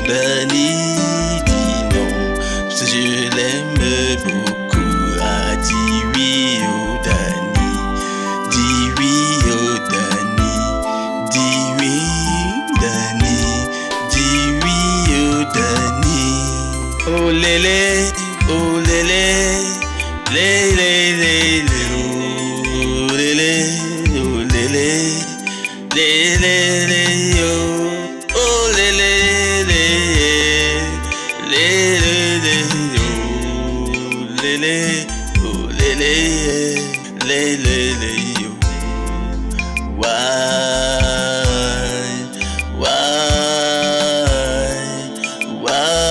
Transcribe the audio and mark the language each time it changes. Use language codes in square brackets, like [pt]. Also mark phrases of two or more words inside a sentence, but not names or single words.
[fr] Dani dit non, parce que je l'aime beaucoup. Ah, dis oui au Dani, dis oui au Dani, dis oui Dani, dis oui au Dani. Oh lélé, oh lélé, lélé, lélé, oh lélé, oh lélé, lélé, lélé, oh lélé, lélé, lélé, oh lélé, oh lélé, lélé, lélé, [en] why, why, why.